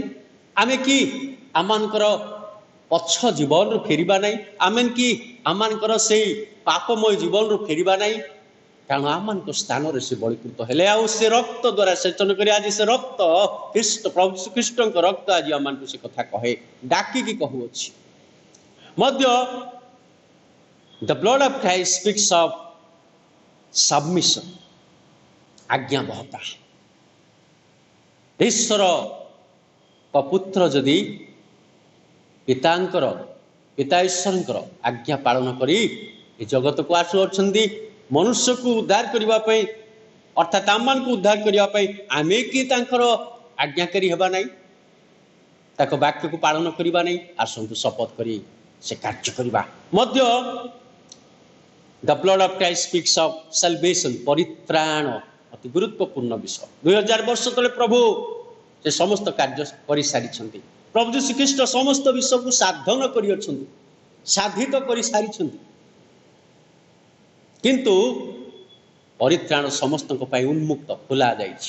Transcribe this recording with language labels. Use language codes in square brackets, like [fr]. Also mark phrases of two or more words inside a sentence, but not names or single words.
[or] ଆମେ କି ଆମମାନଙ୍କର ପଛ ଜୀବନରୁ ଫେରିବା ନାହିଁ? ଆମେ କି ଆମମାନଙ୍କର ସେଇ ପାପମୟ ଜୀବନରୁ ଫେରିବା ନାହିଁ? କାରଣ ଆମମାନଙ୍କ ସ୍ଥାନରେ ସେ ବଳିକୃତ ହେଲେ, ଆଉ ସେ ରକ୍ତ ଦ୍ୱାରା ସେଚନ କରି, ଆଜି ସେ ରକ୍ତ ପ୍ରଭୁ ଶ୍ରୀଖ୍ରୀଷ୍ଟଙ୍କ ରକ୍ତ ଆଜି ଆମମାନଙ୍କୁ ସେ କଥା କହେ, ଡାକିକି କହୁଅଛି। [en] ମଧ୍ୟ the blood of Christ speaks of submission, [or] ଆଜ୍ଞାବହତା। ଈଶ୍ୱର ପୁତ୍ର ଯଦି ପିତା ଈଶ୍ୱରଙ୍କର ଆଜ୍ଞା ପାଳନ କରି ଏ ଜଗତକୁ ଆସୁଅଛନ୍ତି ମନୁଷ୍ୟକୁ ଉଦ୍ଧାର କରିବା ପାଇଁ, ଅର୍ଥାତ୍ ଆମମାନଙ୍କୁ ଉଦ୍ଧାର କରିବା ପାଇଁ, ଆମେ କି ତାଙ୍କର ଆଜ୍ଞାକାରୀ ହେବା ନାହିଁ, ତାଙ୍କ ବାକ୍ୟକୁ ପାଳନ କରିବା ନାହିଁ? ଆସନ୍ତୁ ଶପଥ କରି ସେ କାର୍ଯ୍ୟ କରିବା। ମଧ୍ୟ [en] the blood of Christ speaks of salvation, [or] ପରିତ୍ରାଣ, ଅତି ଗୁରୁତ୍ୱପୂର୍ଣ୍ଣ ବିଷୟ। 2000 ବର୍ଷ ତଳେ ପ୍ରଭୁ ସେ ସମସ୍ତ କାର୍ଯ୍ୟ କରିସାରିଛନ୍ତି। ପ୍ରଭୁ ଶ୍ରୀଖ୍ରୀଷ୍ଟ ସମସ୍ତ ବିଷୟକୁ ସାଧନ କରିଅଛନ୍ତି, ସାଧିତ କରିସାରିଛନ୍ତି। କିନ୍ତୁ ପରିତ୍ରାଣ ସମସ୍ତଙ୍କ ପାଇଁ ଉନ୍ମୁକ୍ତ, ଖୋଲା ଯାଇଛି।